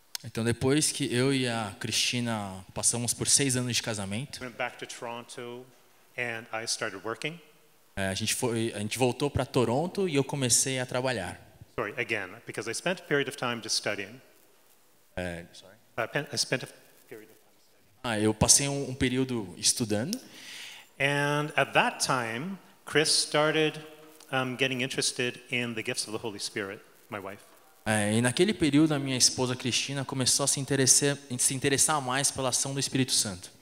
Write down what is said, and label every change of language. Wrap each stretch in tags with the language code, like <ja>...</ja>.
<pt>Então, depois que eu e a Cristina passamos por 6 anos de casamento,</pt> <en>went back to Toronto. And I started working.</en> <pt>A gente voltou para Toronto e eu comecei a trabalhar.</pt> <en>Sorry, again, because I spent a period of time just studying. I spent a period of time studying.</en> <pt>Eu passei um período estudando.</pt> <en>And at that time, Chris started getting interested in the gifts of the Holy Spirit, my wife.</en> <pt>E naquele período a minha esposa Cristina começou a se interessar mais pela ação do Espírito Santo.</pt>